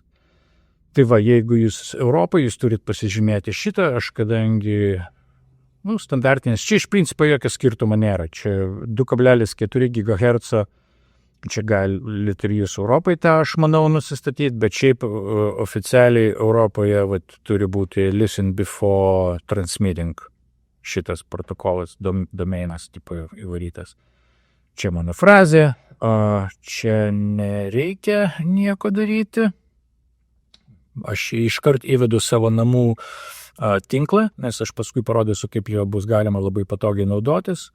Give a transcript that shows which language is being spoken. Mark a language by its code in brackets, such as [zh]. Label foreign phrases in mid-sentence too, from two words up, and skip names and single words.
[lt] Tai va, jeigu jūs Europoje, jūs turit pasižymėti šitą, aš kadangi standartinis, čia iš principo jokio skirtumo nėra, čia 2.4 GHz, čia galit ir jūs Europai tą, aš manau, nusistatyti, bet šiaip oficialiai Europoje turi būti [en] listen before transmitting [lt] šitas protokolas, domeinas tipo įvarytas. Čia mano frazė, čia nereikia nieko daryti, aš iškart įvedu savo namų tinklą, nes aš paskui parodysiu, kaip jo bus galima labai patogiai naudotis.